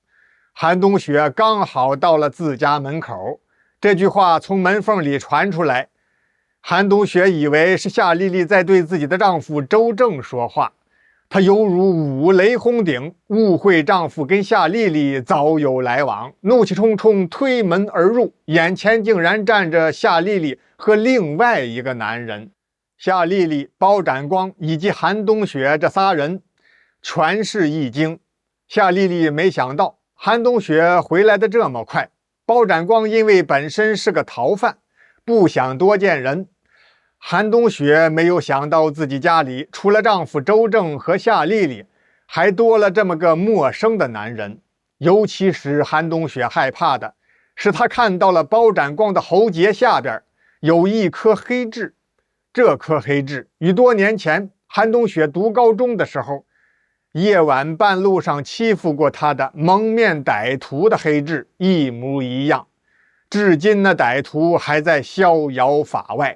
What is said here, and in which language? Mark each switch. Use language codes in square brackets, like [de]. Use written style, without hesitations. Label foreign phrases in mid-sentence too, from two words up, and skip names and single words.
[zh] 韓冬雪剛好到了自家門口，這句話從門縫裡傳出來，韓冬雪以為是夏麗麗在對自己的丈夫周正說話，她猶如五雷轟頂，誤會丈夫跟夏麗麗早有來往，怒氣沖沖推門而入，眼前竟然站着夏麗麗和另外一個男人。夏麗麗、包展光以及韓冬雪這仨人全是一驚。夏麗麗沒想到韓冬雪回來的這麼快，包展光因為本身是個逃犯，不想多見人。韓冬雪沒有想到自己家裡除了丈夫周正和夏麗麗，還多了這麼個陌生的男人。尤其使韓冬雪害怕的是，她看到了包展光的喉結下邊有一顆黑痣。這顆黑痣與多年前韓冬雪讀高中的時候，夜晚半路上欺負過她的蒙面歹徒的黑痣一模一樣，至今那歹徒還在逍遙法外。